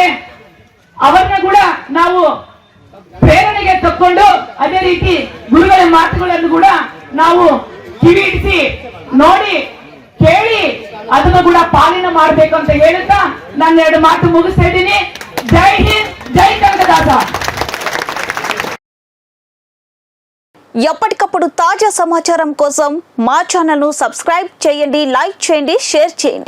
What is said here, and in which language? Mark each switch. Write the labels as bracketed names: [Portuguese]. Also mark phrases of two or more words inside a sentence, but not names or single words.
[Kannada] ಅವರನ್ನ ಕೂಡ ನಾವು ಪ್ರೇರಣೆಗೆ ತಕ್ಕೊಂಡು ಅದೇ ರೀತಿ ಗುರುಗಳ ಮಾತುಗಳನ್ನು ಕೂಡ ನಾವು ಕಿವಿಡಿಸಿ ನೋಡಿ ಕೇಳಿ ಅದನ್ನು ಕೂಡ ಪಾಲನೆ ಮಾಡಬೇಕು ಅಂತ ಹೇಳುತ್ತಾ ನಾನು 2 ಮಾತು ಮುಗಿಸ್ತಾ ಇದ್ದೀನಿ. ಜೈ ಹಿಂದ್, [Telugu] జై కనకదాస. ఎప్పటికప్పుడు తాజా సమాచారం కోసం మా ఛానల్ను సబ్స్క్రైబ్ చేయండి, లైక్ చేయండి, షేర్ చేయండి.